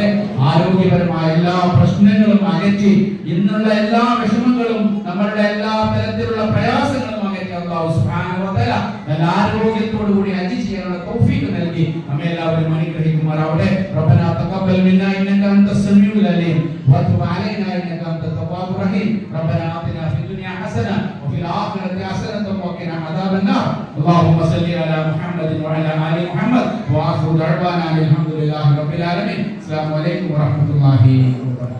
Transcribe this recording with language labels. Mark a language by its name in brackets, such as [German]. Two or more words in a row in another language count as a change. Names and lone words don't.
[Malayalam] ആരോഗ്യപരമായ എല്ലാ പ്രശ്നങ്ങളും അകറ്റി ഇന്നുള്ള എല്ലാ വിഷമങ്ങളും നമ്മളുടെ എല്ലാ തരത്തിലുള്ള പ്രയാസങ്ങളും അകറ്റി [Arabic] الله سبحانه وتعالى [Malayalam] നല്ല ആരോഗ്യത്തോടു കൂടി ഹജ്ജ് ചെയ്യാനുള്ള തൗഫീഖ് നൽകി നമ്മെ എല്ലാവരും അനുഗ്രഹിക്കുമാറാവട്ടെ. [Arabic] ربنا تقبل منا إنك أنت السميع العليم وتب علينا إنك أنت التواب الرحيم. ربنا آتنا في الدنيا حسنة وفي الآخرة حسنة وقنا عذاب النار. اللهم صل على محمد وعلى آل محمد وآخر دعوانا الحمد لله رب العالمين. السلام عليكم ورحمة الله وبركاته.